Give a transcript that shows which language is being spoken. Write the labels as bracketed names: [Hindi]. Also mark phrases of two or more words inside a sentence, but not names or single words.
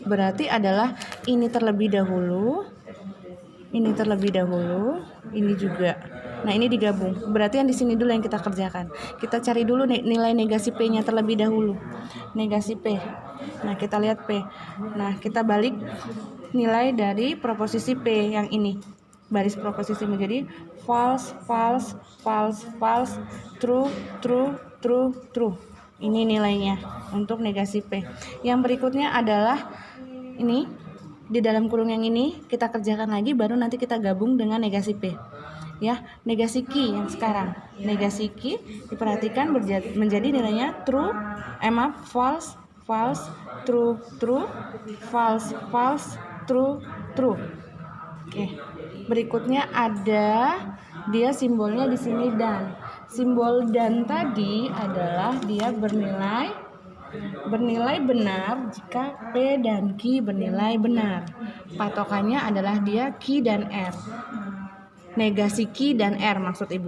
[Indonesian] Berarti adalah ini terlebih dahulu, ini terlebih dahulu, ini juga. Nah, ini digabung. Berarti yang di sini dulu yang kita kerjakan. Kita cari dulu nilai negasi P-nya terlebih dahulu. Negasi P. Nah, kita lihat P. Nah, kita balik nilai dari proposisi P yang ini. Baris proposisi menjadi [English] false, false, false, false, true, true, true, true. [Indonesian] Ini nilainya untuk negasi P. Yang berikutnya adalah ini di dalam kurung yang ini kita kerjakan lagi, baru nanti kita gabung dengan negasi P. Ya, negasi Q yang sekarang. Negasi Q diperhatikan menjadi nilainya [English] true, false, false, true, true, false, false, true, true. [Indonesian] Oke. Berikutnya ada dia simbolnya di sini dan. Simbol dan tadi adalah dia bernilai benar jika P dan Q bernilai benar. Patokannya adalah dia Q dan R. Negasi Q dan R maksud Ibu.